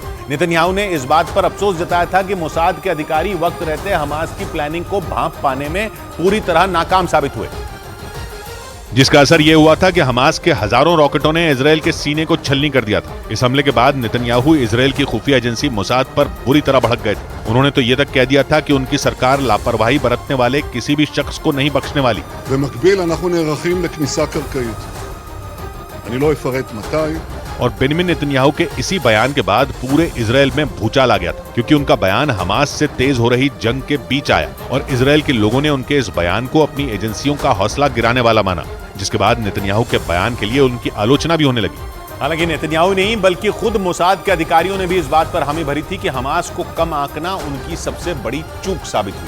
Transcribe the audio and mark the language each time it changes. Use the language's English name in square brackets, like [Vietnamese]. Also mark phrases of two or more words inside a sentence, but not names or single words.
[Hindi] नेतन्याहू ने इस बात पर अफसोस जताया था कि मोसाद के अधिकारी वक्त रहते हमास की प्लानिंग को भांप पाने में पूरी तरह नाकाम साबित हुए, जिसका असर यह हुआ था कि हमास के हजारों रॉकेटों ने इजरायल के सीने को छलनी कर दिया था। इस हमले के बाद नेतन्याहू इजरायल की खुफिया एजेंसी मोसाद पर बुरी तरह भड़क गए थे। उन्होंने तो यह तक कह दिया था कि उनकी सरकार लापरवाही बरतने वाले किसी भी शख्स को नहीं बख्शने वाली। [Hebrew] במקביל אנחנו נערכים לכניסה קרקעית. אני לא אפרט מתי. [Hindi] और बेनिमिन नेतन्याहू के इसी बयान के बाद पूरे इजरायल में भूचाल आ गया था, क्योंकि उनका बयान हमास से तेज हो रही जंग के बीच आया और इजरायल के लोगों ने उनके इस बयान को अपनी एजेंसियों का हौसला गिराने वाला माना, जिसके बाद नेतन्याहू के बयान के लिए उनकी आलोचना भी होने लगी। हालांकि नेतन्याहू नहीं बल्कि खुद मोसाद के अधिकारियों ने भी इस बात पर हामी भरी थी कि हमास को कम आंकना उनकी सबसे बड़ी चूक साबित हुई।